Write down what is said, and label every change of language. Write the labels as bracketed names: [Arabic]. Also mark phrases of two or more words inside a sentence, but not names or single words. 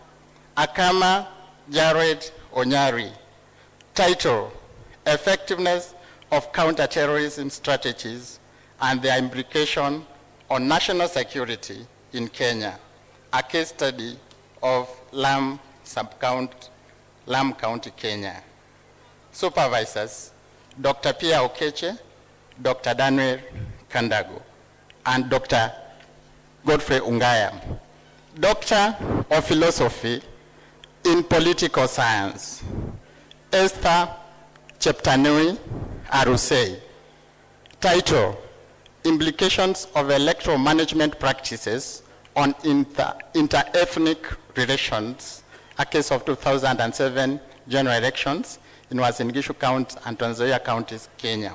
[English] Akama Jared Onyari. Title, Effectiveness of Counterterrorism Strategies and their Implication on National Security in Kenya, a case study of Lam County, Kenya. Supervisors, Dr. Pierre Okeche, Dr. Daniel Kandago, and Dr. Godfrey Ungaya. Doctor of Philosophy in Political Science, Esther Cheptanui Arusei. Title, Implications of Electoral Management Practices on Inter-Ethnic Relations, a case of 2007 general elections in Uasin Gishu County and Trans Nzoia counties, Kenya.